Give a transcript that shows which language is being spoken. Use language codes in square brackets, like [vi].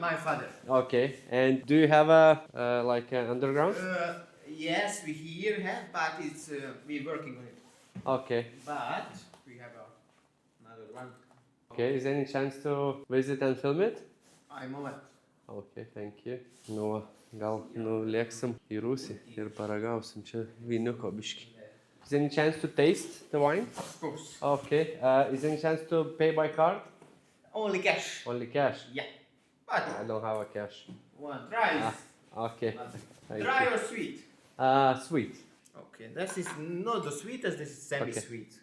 [en] My father. okay. And do you have a like an underground? Yes, we here have, but it's we're working on it. Okay. But we have another one. Okay, is there any chance to visit and film it? Ai, moment. Okay, thank you. [lt] Nu, gal nulėksim į Rūsį ir paragausim čia vyniuko biškį. [en] Is there any chance to taste the wine? Of course. Okay, is there any chance to pay by card? Only cash. Only cash? Yeah. But I don't have a cash. one. Dry. Okay. Thank Dry you. or sweet? Sweet. Okay, this is not the sweetest, this is semi-sweet.